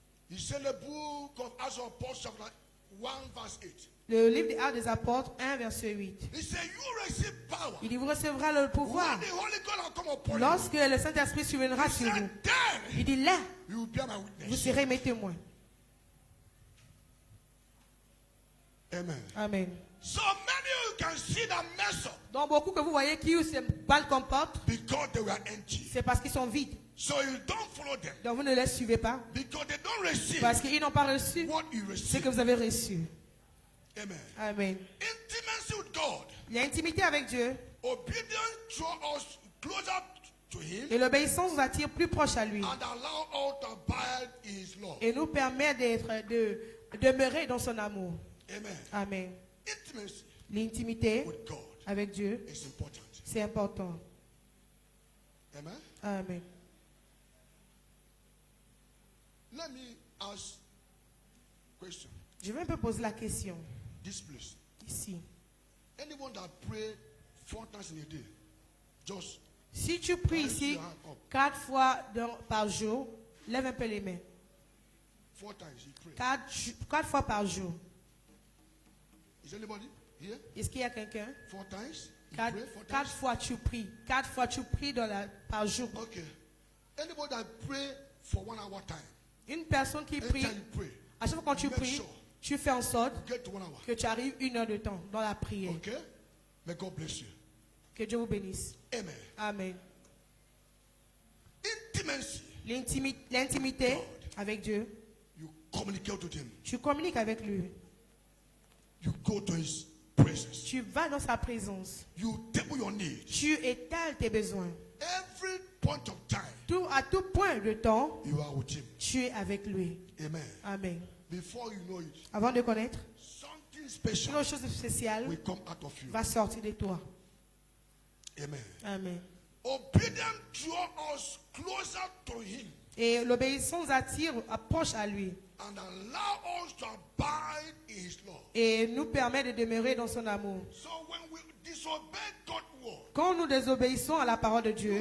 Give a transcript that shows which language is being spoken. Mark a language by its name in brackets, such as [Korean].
[English] He said in the book of Acts of Apostles, chapter 1, verse 8. [French] Le livre des Actes des Apôtres, 1, verset 8. [English] He said, you receive power [French] Il dit, vous recevrez le pouvoir [English] when the Holy God will come upon [French] lorsque le Saint-Esprit surviendra [English] you. He [French] sur vous. [English] said, then [French] Il dit, là, [English] you will be my [French] vous [English] witness. [French] serez mes témoins. [English] Amen. [French] Amen. [English] So many you can see that mess up [French] Donc beaucoup que vous voyez qui se mal comportent, [English] because they were empty. [French] c'est parce qu'ils sont vides. [English] So you don't follow them [French] Donc vous ne les suivez pas [English] because they don't receive [French] parce qu'ils n'ont pas reçu [English] what you [French] ce [English] receive. [French] que vous avez reçu. [English] Amen. [French] Amen. [English] Intimacy with God, [French] L'intimité avec Dieu [English] obedience draw us closer to Him [French] et l'obéissance nous attire plus proche à lui [English] and allow us to abide in His love. [French] et nous permet de demeurer dans son amour. [English] Amen. [French] Amen. [English] Intimacy [French] L'intimité [English] with God [French] avec Dieu, [English] is important. [French] c'est important. [English] Amen. [French] Amen. [English] Let me ask question. [French] Je vais un peu poser la question [English] This place. [French] ici. [English] Anyone that pray 4 times in a day, just [French] Si tu pries [English] raise [French] ici [English] your hand up. [French] 4 fois par jour, lève un peu les mains. [English] 4 times you pray. [French] 4 fois par jour. [English] Is anybody here? [French] Est-ce qu'il y a quelqu'un? [English] 4 times? You [French] 4 [English] pray 4 times? [French] fois tu pries. 4 fois tu pries par jour. [English] Okay. Anybody that pray for 1 hour time, [French] Une personne qui prie, [English] anytime you pray, [French] à chaque fois quand tu [English] make [French] pries, [English] sure [French] tu fais en sorte [English] get to 1 hour. [French] que tu arrives 1 heure de temps dans la prière. [English] Okay? May God bless you. [French] Que Dieu vous bénisse. [English] Amen. [French] Amen. [English] Intimacy. [French] L'intimité avec Dieu, [English] You communicate with Him. [French] tu communiques avec lui. [English] You go to His presence. [French] Tu vas dans sa présence. [English] You table your needs. [French] Tu étales tes besoins. [English] Every point of time, [French] À tout point de temps, [English] you are with Him. [French] tu es avec lui. [English] Amen. [French] Amen. [English] Before you know it, [French] Avant de connaître, [English] something [French] une [English] special [French] autre chose spéciale [English] will come out of you. [French] va sortir de toi. [English] Amen. [French] Amen. [English] Obedience draw us closer to Him [French] Et l'obéissance approche à lui [English] and allow us to abide in His love. [French] et nous permet de demeurer dans son amour. [English] So when we disobey God's word, [French] Quand nous désobéissons à la parole de Dieu,